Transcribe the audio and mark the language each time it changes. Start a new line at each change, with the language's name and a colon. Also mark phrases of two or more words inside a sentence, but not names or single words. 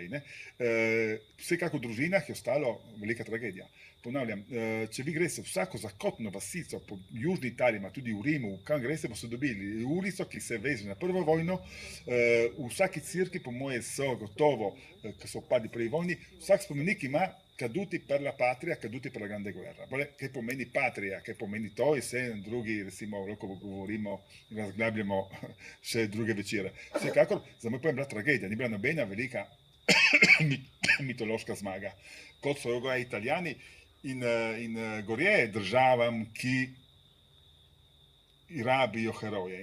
Slovenian: Vsekako v družinah je ostalo velika tragedija. Ponavljam, če vi greste vsako zakotno vasico po južni Italiji, tudi v Rimu, kam greste, boste dobili ulico, ki se veže na prvo vojno, v vsaki cirki, po moje, so gotovo, ki so padli prvi vojni, vsak spomenik ima
Italian: caduti per la patria, caduti per la grande guerra.
Slovenian: Kaj pomeni patria, kaj pomeni to, in vse drugi, recimo, lahko govorimo in razglabljamo še druge večere. Vsekakor, za moj pojem, bila tragedija, ni bila nobena velika mitološka zmaga. Kot so jo Italijani, in gorje državam, ki rabijo heroje.